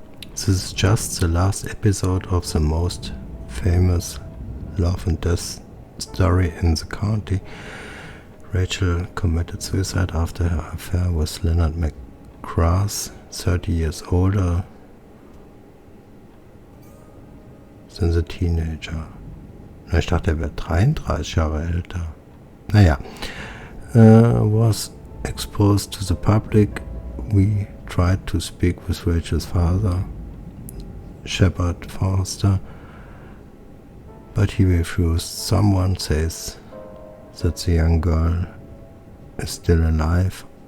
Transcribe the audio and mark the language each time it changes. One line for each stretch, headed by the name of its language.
English: This is just the last episode of the most famous love and death story in the county. Rachel committed suicide after her affair with Leonard McGrath, 30 years older than the teenager.
German: Na, ich dachte, er wäre 33 Jahre älter. Naja.
English: Was exposed to the public. We tried to speak with Rachel's father, Shepard Foster, but he refused. Someone says that the young girl is still alive.